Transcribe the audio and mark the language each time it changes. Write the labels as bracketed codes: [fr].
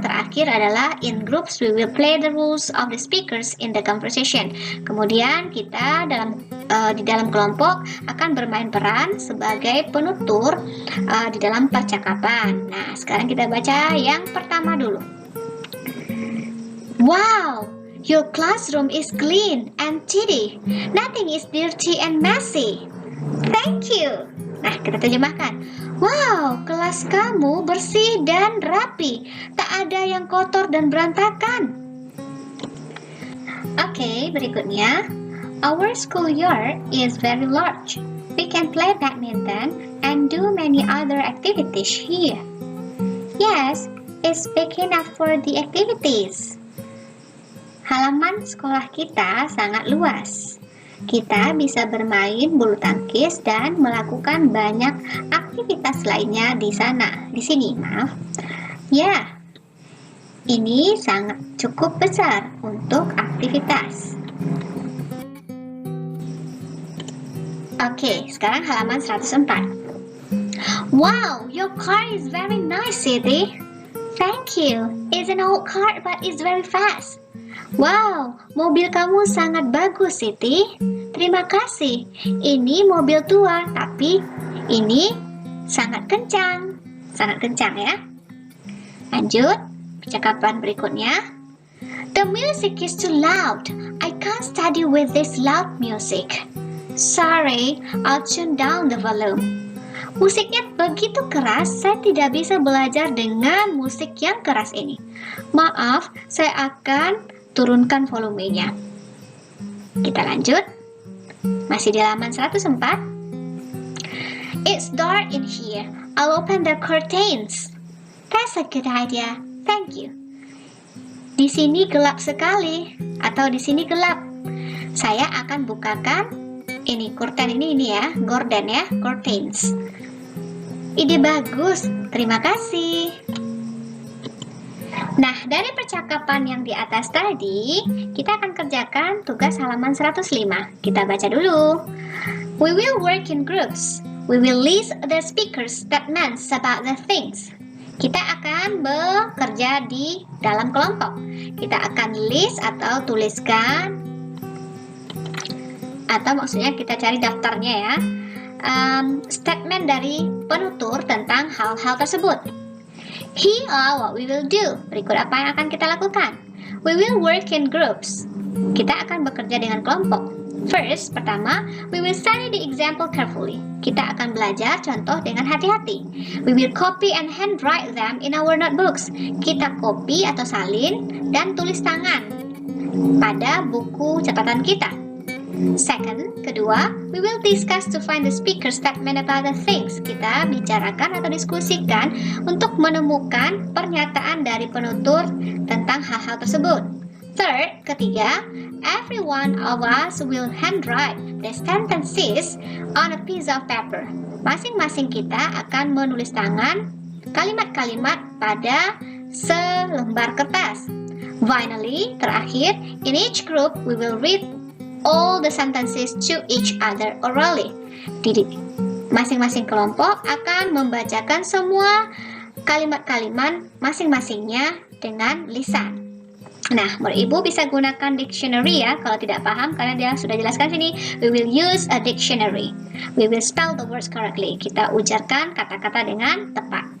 [id] Terakhir adalah [en] in groups we will play the rules of the speakers in the conversation. [id] Kemudian kita di dalam kelompok akan bermain peran sebagai penutur di dalam percakapan. Nah, sekarang kita baca yang pertama dulu. [en] Wow, your classroom is clean and tidy. Nothing is dirty and messy. Thank you. [id] Nah, kita terjemahkan. Wow, kelas kamu bersih dan rapi. Tak ada yang kotor dan berantakan. Oke, berikutnya. [en] Our schoolyard is very large. We can play badminton and do many other activities here. Yes, it's big enough for the activities. [id] Halaman sekolah kita sangat luas. Kita bisa bermain bulu tangkis dan melakukan banyak aktivitas lainnya di sana. Di sini, maaf. Ya, ini sangat cukup besar untuk aktivitas. Oke, sekarang halaman 104. [en] Wow, your car is very nice, Siti. Thank you. It's an old car, but it's very fast. [id] Wow, mobil kamu sangat bagus, Siti. Terima kasih. Ini mobil tua, tapi ini sangat kencang. Sangat kencang ya. Lanjut, percakapan berikutnya. [en] The music is too loud. I can't study with this loud music. Sorry, I'll tune down the volume. [id] Musiknya begitu keras, saya tidak bisa belajar dengan musik yang keras ini. Maaf, saya akan turunkan volumenya. Kita lanjut. Masih di halaman 104. [en] It's dark in here. [id] I'll open the curtains. That's a good idea. Thank you. Di sini gelap sekali, atau di sini gelap. Saya akan bukakan ini curtain ini ya, gorden ya, curtains. Ide bagus, terima kasih. Nah, dari percakapan yang di atas tadi, kita akan kerjakan tugas halaman 105. Kita baca dulu. [en] We will work in groups. We will list the speaker's statements about the things. [id] Kita akan bekerja di dalam kelompok. Kita akan list atau tuliskan, atau maksudnya kita cari daftarnya ya, statement dari penutur tentang hal-hal tersebut. [en] Here are what we will do. [id] Berikut apa yang akan kita lakukan. [en] We will work in groups. [id] Kita akan bekerja dengan kelompok. [en] First, pertama, we will study the example carefully. [id] Kita akan belajar contoh dengan hati-hati. [en] We will copy and handwrite them in our notebooks. [id] Kita copy atau salin dan tulis tangan pada buku catatan kita. [en] Second, kedua, we will discuss to find the speaker statement about the things. [id] Kita bicarakan atau diskusikan untuk menemukan pernyataan dari penutur tentang hal-hal tersebut. [en] Third, ketiga, every one of us will handwrite the sentences on a piece of paper. [id] Masing-masing kita akan menulis tangan kalimat-kalimat pada selembar kertas. [en] Finally, terakhir, in each group we will read all the sentences to each other orally. [id] Masing-masing kelompok akan membacakan semua kalimat-kalimat masing-masingnya dengan lisan. Nah, Ibu bisa gunakan dictionary ya. Kalau tidak paham, karena dia sudah jelaskan sini, [en] we will use a dictionary. We will spell the words correctly. [id] Kita ujarkan kata-kata dengan tepat.